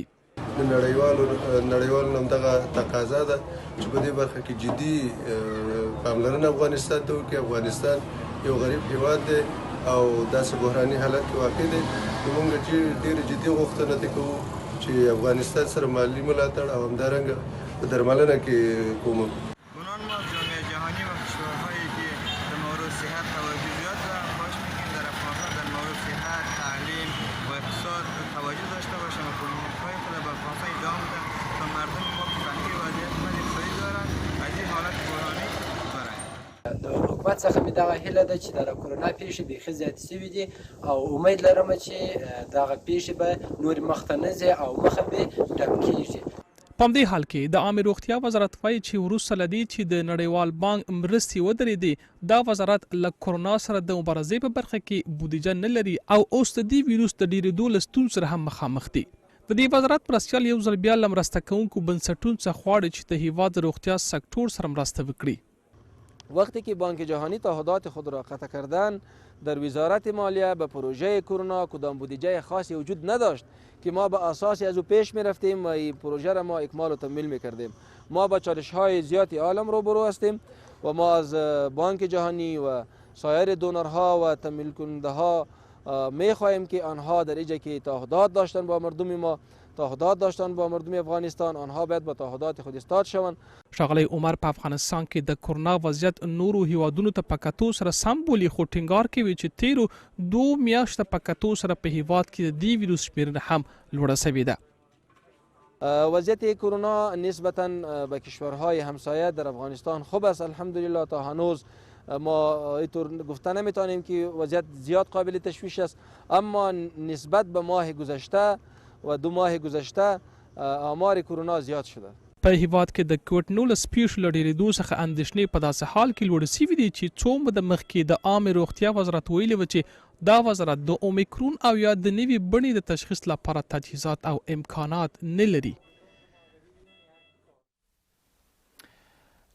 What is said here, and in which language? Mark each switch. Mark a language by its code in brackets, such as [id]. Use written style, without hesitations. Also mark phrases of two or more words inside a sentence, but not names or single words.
[ps] د نړیوالو همدغه تقاضا ده چې په دې برخه کې جدي پاملرنه افغانستان ته وکړي. افغانستان یو غریب هیواد دی او داسې بحراني حالت کې واقع دی. موږ ډېر جدي غوښتنه کوو چې افغانستان سره مالی ملاتړ او همدارنګه په درملنه کې کومک. [fa] گنان ما جامعه جهانی و کشورهایی که در مورد صحت توجه زیاد دارن خواهش میکنیم در افغانستان در مورد صحت، تعلیم و اقتصاد توجه داشته باشند و کمک‌های خود به افغانستان ادامه بدن تا مردم ما که تحت وضعیت اقتصادی دارند از این حالت بحرانی برآیند. [ps] د حکومت څخه مې دغه هیله ده چې د کورونا پیښې بیخي زیاتې شوي دي او امید لرم چې دغه پیښې به نورې مخته نه ځي او مخه به ډک کېږي. په همدې حال کې د عامې روغتیا وزارت وایي چې وروسته له دې چې د نړیوال بانک مرستې ودرېدې، دا وزارت له کورونا سره د مبارزې په برخه کې بودیجه نه لري او اوس د دې ویروس د ډېرېدو له ستونزو سره هم مخامخ دي. د دې وزارت مرستیال یو ځل بیا له مرسته کوونکو بنسټونو څخه غواړي چې د هیواد د روغتیا سکتور سره مرسته وکړي. [fa] وقتی که بانک جهانی تعهدات خود را قطع کردن، در وزارت مالیه به پروژه کرونا کدام بودجه خاصی وجود نداشت که ما به اساسی از او پیش می رفتیم و این پروژه را ما اکمال و تکمیل می کردیم. ما با چالش های زیادی عالم روبرو هستیم و ما از بانک جهانی و سایر دونرها و تمویل کننده ها می خواهیم که آنها در اینجا که تعهدات داشتن با مردم ما، تعهدات داشتن با مردم افغانستان، آنها باید با تعهدات خود استاد شوند. [ps] ښاغلی عمر په افغانستان کې د کورونا وضعیت نورو هیوادونو ته په کتو سره سم بولي، خو ټینګار کوي چې تیرو 2 میاشتو په کتو سره په هیواد کې د دې ویروس شمېرنه هم لوړه شوې ده. [fa] وضعیت کرونا نسبتا به کشورهای همسایه در افغانستان خوب است. الحمدلله تا هنوز ما اینطور گفته نمیتونیم که وضعیت زیاد قابل تشویش است، اما نسبت به ماه گذشته و 2 ماه گذشته آمار کرونا زیاد شده. [ps] په هیواد کې د کووډ-19 پیښو له ډېرېدو څخه اندېښنې په داسې حال کې لوړې شوي دي چې څو موده مخکې د عامې روغتیا وزارت ویلي و چې دا وزارت د اومیکرون او یا د نوې بڼې د تشخیص لپاره تجهیزات او امکانات نه لري.